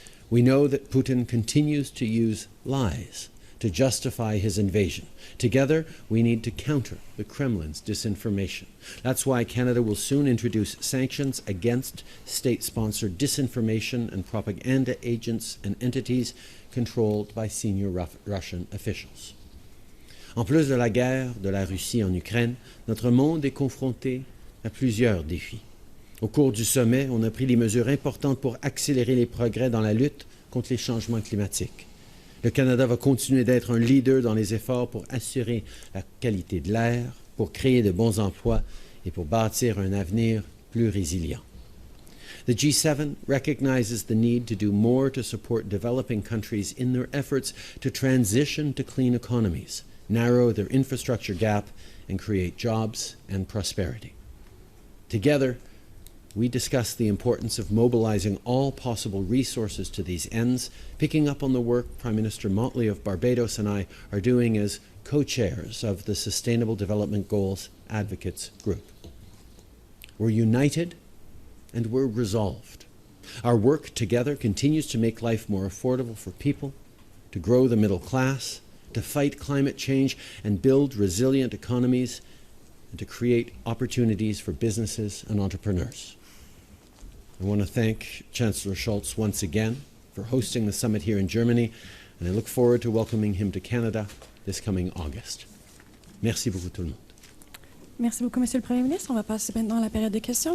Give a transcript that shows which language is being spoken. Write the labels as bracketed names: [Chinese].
[English] We know that Putin continues to use lies to justify his invasion. Together, we need to counter the Kremlin's disinformation. That's why Canada will soon introduce sanctions against state-sponsored disinformation and propaganda agents and entities controlled by senior Russian officials. [French] En plus de la guerre de la Russie en Ukraine, notre monde est confronté à plusieurs défis. Au cours du sommet, on a pris des mesures importantes pour accélérer les progrès dans la lutte contre les changements climatiques. Le Canada va continuer d'être un leader dans les efforts pour assurer la qualité de l'air, pour créer de bons emplois et pour bâtir un avenir plus résilient. [English] The G7 recognizes the need to do more to support developing countries in their efforts to transition to clean economies, narrow their infrastructure gap, and create jobs and prosperity. Together, we discussed the importance of mobilizing all possible resources to these ends, picking up on the work Prime Minister Motley of Barbados and I are doing as co-chairs of the Sustainable Development Goals Advocates Group. We're united and we're resolved. Our work together continues to make life more affordable for people, to grow the middle class, to fight climate change and build resilient economies and to create opportunities for businesses and entrepreneurs. I want to thank Chancellor Scholz once again for hosting the summit here in Germany, and I look forward to welcoming him to Canada this coming August. [French] Merci beaucoup tout le monde. Merci beaucoup, Monsieur le Premier ministre. On va passer maintenant à la période de questions.